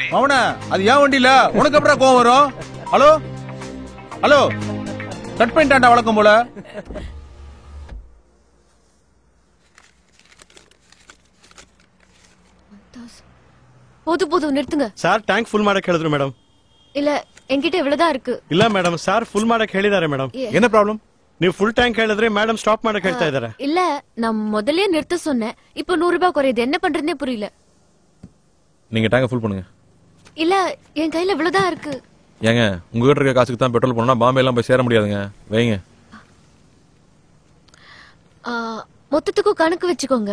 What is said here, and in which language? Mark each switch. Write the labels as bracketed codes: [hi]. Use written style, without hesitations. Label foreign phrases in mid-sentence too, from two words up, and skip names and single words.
[ta] அவனா அது ஏன் வண்டி இல்ல, உனக்கு அப்புறம் கோவம் வரும்? ஹலோ ஹலோ, கட் பண்ணிட்டான்டா வழக்கம் போல. போதும் நிறுத்துங்க சார். [en] tank full [kn] ಮಾಡಕ್ಕೆ ಹೇಳಿದ್ರು ಮೇಡಮ್. [ta] இல்ல என்கிட்ட இவ்வளவுதான் இருக்கு. [kn] ಇಲ್ಲ ಮೇಡಮ್, ಸಾರ್ ಫುಲ್ ಮಾಡಕ್ಕೆ ಹೇಳಿದ್ದಾರೆ ಮೇಡಮ್. [ta] என்ன ப்ராப்ளம்? [kn] ನೀವು [en] full tank [kn] ಹೇಳಿದ್ರೆ [en] madam stop [kn] ಮಾಡಕ್ಕೆ ಹೇಳ್ತಾ ಇದ್ದಾರೆ. [ta] இல்ல நான் முதல்லயே நிறுத்த சொன்னேன். இப்போ 100 ரூபாய் குறையுது, என்ன பண்றதுனே புரியல. நீங்க [en] tank full [ta] பண்ணுங்க. இல்ல என் கையில இவ்வளவுதான் இருக்கு. ஏங்க உங்ககிட்ட இருக்க காசுக்கு தான் பெட்ரோல் போனா பாம்பே எல்லாம் போய் சேர முடியாதுங்க. வைங்க. மொத்தத்துக்கும் கணக்கு வச்சுக்கோங்க.